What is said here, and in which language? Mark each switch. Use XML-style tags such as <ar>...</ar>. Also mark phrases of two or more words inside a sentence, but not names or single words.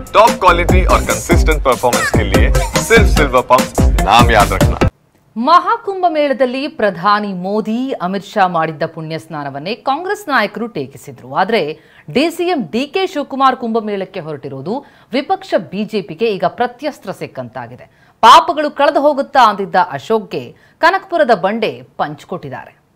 <en>top quality</en> <hi>और</hi> <en>consistent performance</en> <hi>के लिए सिर्फ सिल्वर पंप नाम याद रखना।</hi> <kn>ಮಹಾಕುಂಭ ಮೇಳದಲ್ಲಿ ಪ್ರಧಾನಿ ಮೋದಿ ಅಮಿತ್ ಶಾ ಮಾಡಿದ್ದ ಪುಣ್ಯ ಸ್ನಾನವನ್ನೇ ಕಾಂಗ್ರೆಸ್ ನಾಯಕರು ಟೀಕಿಸಿದ್ರು. ಆದರೆ ಡಿಸಿಎಂ ಡಿಕೆ ಶಿವಕುಮಾರ್ ಕುಂಭಮೇಳಕ್ಕೆ ಹೊರಟಿರುವುದು ವಿಪಕ್ಷ ಬಿಜೆಪಿಗೆ ಈಗ ಪ್ರತ್ಯಸ್ತ್ರ ಸಿಕ್ಕಂತಾಗಿದೆ. ಪಾಪಗಳು ಕಳೆದು ಹೋಗುತ್ತಾ ಅಂದಿದ್ದ ಅಶೋಕ್ಗೆ ಕನಕಪುರದ ಬಂಡೆ ಪಂಚ್ ಕೊಟ್ಟಿದ್ದಾರೆ.</kn>